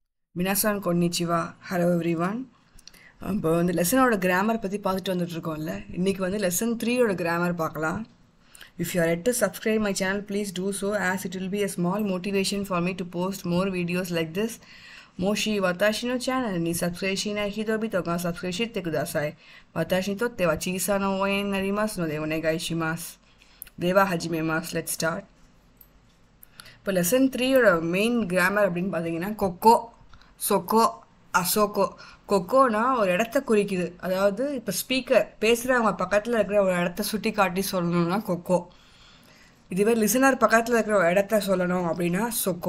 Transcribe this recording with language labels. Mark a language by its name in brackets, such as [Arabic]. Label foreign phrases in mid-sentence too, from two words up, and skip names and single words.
[Japanese] みなさん こんにちは. [English] Hello everyone. [Tamil] இப்போ வந்து லெசனோட கிராமர் பற்றி பார்த்துட்டு வந்துட்டுருக்கோம்ல. இன்றைக்கி வந்து லெசன் 3யோட கிராமர் பார்க்கலாம். [English] If you are yet to subscribe my channel, please do so, as it will be a small motivation for me to post more videos like this. [Japanese] もし私のチャンネルにsubscribeしない人々がsubscribeしてください. 私にとっては小さな応援になりますのでお願いします. では始めます. [English] Let's start. [Tamil] இப்போ லெசன் 3யோட [English] main grammar [Tamil] அப்படின்னு பார்த்தீங்கன்னா [Japanese] ここ、そこ、あそこ. [Tamil] கொக்கோனா ஒரு இடத்த குறிக்குது. அதாவது இப்போ ஸ்பீக்கர் பேசுகிறவங்க பக்கத்தில் இருக்கிற ஒரு இடத்த சுட்டி காட்டி சொல்லணும்னா கொக்கோ. இதுவே லிசனர் பக்கத்தில் இருக்கிற ஒரு இடத்த சொல்லணும் அப்படின்னா சொக்கோ.